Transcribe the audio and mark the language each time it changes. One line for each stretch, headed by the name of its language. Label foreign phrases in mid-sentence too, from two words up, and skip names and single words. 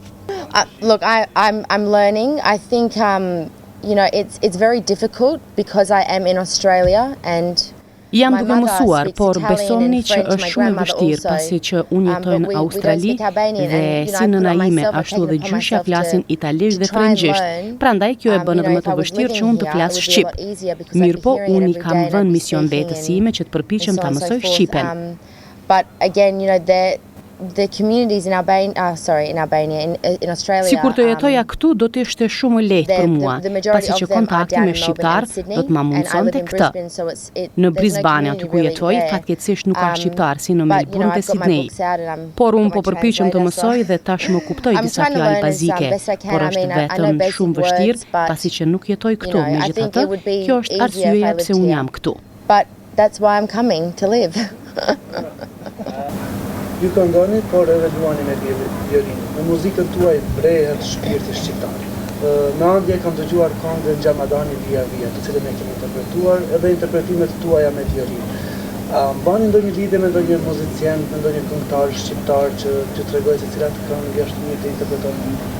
English: Look, I'm learning. I think it's very difficult because I am in Australia and
Albanian: jam duke mësuar, por besoni që është shumë e vështirë pasi që unë jetoj në Australi dhe si nëna ime ashtu dhe gjyshja flasin italisht dhe frëngjisht. Prandaj kjo e bën edhe më të vështirë që unë të flas shqip. Mirëpo unë i kam vënë mision vetes sime që të përpiqem ta mësoj shqipen.
English: But again, the communities in Albania, in Australia.
Albanian: Sikur të jetoja këtu do të ishte shumë lehtë për mua, pasi që kontakti me shqiptar do të ma mundsonte këtë. Në Brisbane, aty ku jetoj, fatkeqësisht nuk ka shqiptar si në Melbourne dhe Sydney. Por unë po përpiqem të mësoj dhe tash më kuptoj disa fjalë bazike, por është vetëm shumë vështirë pasi që nuk jetoj këtu. Megjithatë, kjo është arsyeja pse unë jam këtu.
English: But that's why I'm coming to live.
Albanian: Ju këngoni, por edhe luani me violinë. Në muzikën tuaj brehet shpirti shqiptar. Në andje kam dëgjuar këngën Xhamadani Via Via, të cilën e kemi interpretuar, edhe interpretimet tuaja me violinë. Mbani ndonjë lidhje me ndonjë muzicien, me ndonjë këngëtar shqiptar që t'ju tregoj se cilat këngë është mirë të interpretoni?